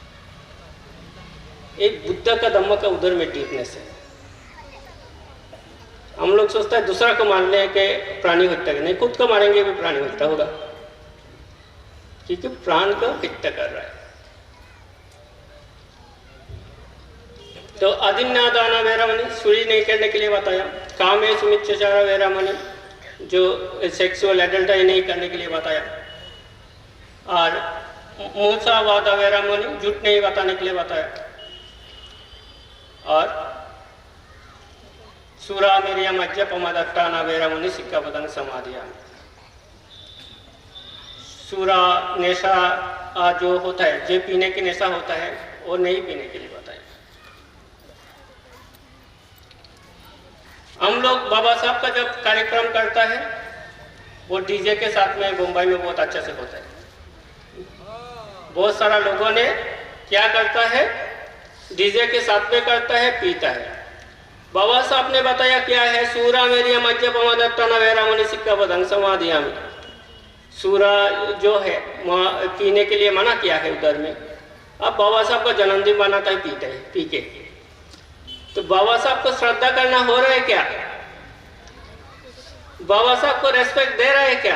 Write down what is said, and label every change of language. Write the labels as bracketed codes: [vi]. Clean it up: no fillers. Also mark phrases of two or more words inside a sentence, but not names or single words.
[hi] एक बुद्ध का धम्म का उधर में डीपनेस है। हम लोग सोचता है दूसरा को मारने के प्राणी हत्या नहीं, खुद को मारेंगे भी प्राणी हत्या होगा, क्योंकि प्राण को हत्या कर रहा है। तो [pi] अधिन्नादाना वेरामणि, [hi] चोरी नहीं करने के लिए बताया। [pi] कामेषु मिथ्याचार वेरामणि, [hi] जो [en] sexual adultery [hi] नहीं करने के लिए बताया। और [pi] मूसावादा वेरामणि, [hi] झूठ नहीं बताने के लिए बताया। [pi] और सूरा मेरिया मज्जपमदट्टाना वेरामणि सिक्कापदं समाधियामि। [hi] सूरा नशा जो होता है, जो पीने की नशा होता है, वो नहीं पीने के लिए बताया। हम लोग बाबा साहब का जब कार्यक्रम करता है वो डीजे के साथ में मुंबई में बहुत अच्छे से होता है। बहुत सारा लोगों ने क्या करता है, डीजे के साथ में करता है, पीता है। बाबा साहब ने बताया क्या है, [pi] सूरा मेरिया मज्जपमदट्टाना वेरामणि सिक्कापदं समाधियामि। [hi] सूरा जो है पीने के लिए मना किया है उधर में। अब बाबा साहब का जन्मदिन मनाता है, पीते हैं, पी के। तो बाबा साहब को श्रद्धा करना हो रहा है क्या? बाबा साहब को रेस्पेक्ट दे रहा है क्या?